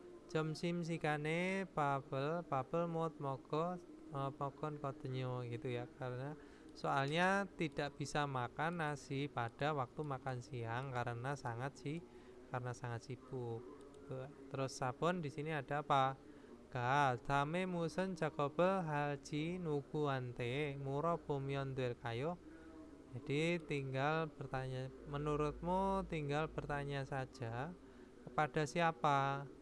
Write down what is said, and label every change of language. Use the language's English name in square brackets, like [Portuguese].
[Korean] 점심 시간에 밥을 못 먹은 거든요 [Indonesian] gitu ya, karena soalnya tidak bisa makan nasi pada waktu makan siang karena sangat sibuk. Terus sabun di sini ada apa? [Korean] 가 다음에 무슨 작업을 할지 누구한테 물어보면 될까요? [Indonesian] Jadi tinggal bertanya, menurutmu tinggal bertanya saja kepada siapa.